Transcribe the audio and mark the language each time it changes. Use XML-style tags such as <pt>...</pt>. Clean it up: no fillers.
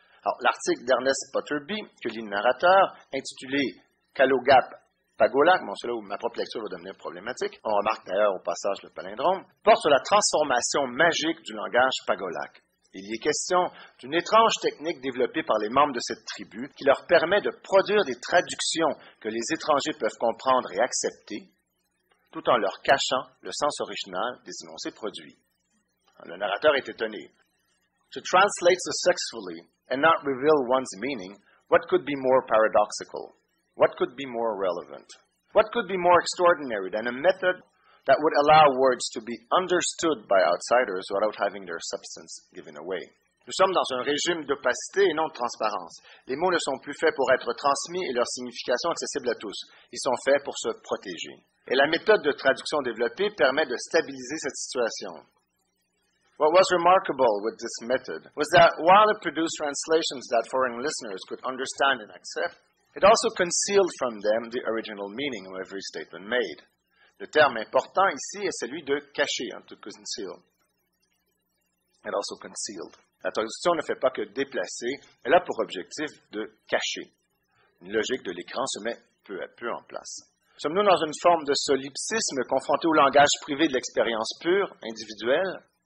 <fr>Alors, l'article d'Ernest Butterby, que lit le narrateur, intitulé Kalogap Pagolak, bon, c'est là où ma propre lecture va devenir problématique, on remarque d'ailleurs au passage le palindrome, porte sur la transformation magique du langage pagolak. Il y est question d'une étrange technique développée par les membres de cette tribu qui leur permet de produire des traductions que les étrangers peuvent comprendre et accepter, tout en leur cachant le sens original des énoncés produits. Le narrateur est étonné.</fr> <en>To translate successfully and not reveal one's meaning, what could be more paradoxical? What could be more relevant? What could be more extraordinary than a method that would allow words to be understood by outsiders without having their substance given away?</en> <fr>Nous sommes dans un régime d'opacité et non de transparence. Les mots ne sont plus faits pour être transmis et leur signification accessible à tous. Ils sont faits pour se protéger. Et la méthode de traduction développée permet de stabiliser cette situation.</fr> <en>What was remarkable with this method was that while it produced translations that foreign listeners could understand and accept, it also concealed from them the original meaning of every statement made.</en> <fr>Le terme important ici est celui de cacher,</fr> <en>to conceal. And also concealed.</en> <fr>La traduction ne fait pas que déplacer, elle a pour objectif de cacher. Une logique de l'écran se met peu à peu en place. Sommes-nous dans une forme de solipsisme confronté au langage privé de l'expérience pure, individuelle?</fr>